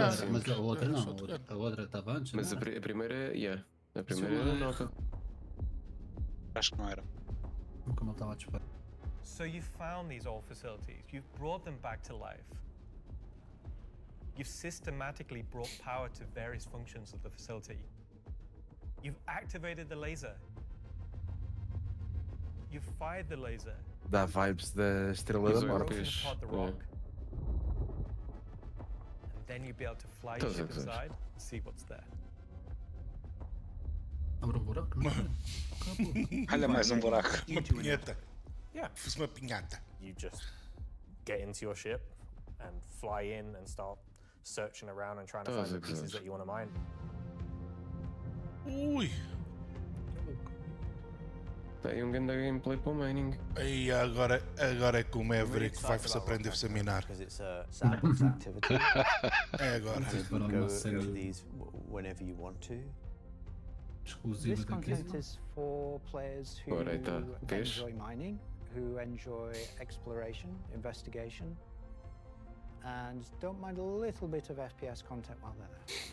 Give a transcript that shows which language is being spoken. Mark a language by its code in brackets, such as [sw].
[pt] Mas a outra não, a outra estava antes. Mas não era? a primeira, yeah. A primeira era nova. Acho que não era. Nunca me estava a disparar. [en] So you found these old facilities, you've brought them back to life. You've systematically brought power to various functions of the facility. You've activated the laser. You've fired the laser. [pt] Dá vibes da Estrela da Morte. [en] Broken apart the rock. And then you'll be able to fly your ship inside and see what's there. [pt] Abre buraco, não é? Olha mais buraco. Uma pinheta. [en] Yeah. [pt] Fiz uma pinhata. [en] You just get into your ship and fly in and start searching around and trying to find the pieces that you want to mine. Ui. [pt] Tem grande gameplay para o mining. E agora é que o Maverick vai-se aprender a minar. [en] Because it's a sandbox activity. [pt] É agora. [en] You can go into these whenever you want to. This content is for players who enjoy mining, who enjoy exploration, investigation, and don't mind a little bit of FPS content while they're there.